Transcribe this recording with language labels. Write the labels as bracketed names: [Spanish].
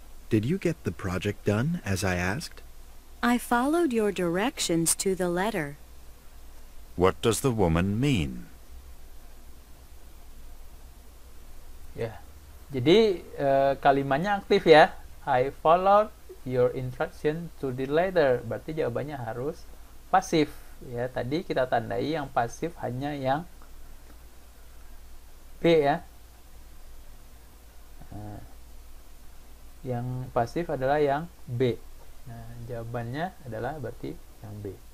[English] Did you get the project done as I asked? I followed your directions to the letter. What does the woman mean? [Indonesian] Ya. Jadi kalimatnya aktif ya. [English] I followed your instruction to the letter. [Indonesian] Berarti jawabannya harus pasif ya. Tadi kita tandai yang pasif hanya yang B ya. Nah, yang pasif adalah yang B. Nah, jawabannya adalah berarti yang B.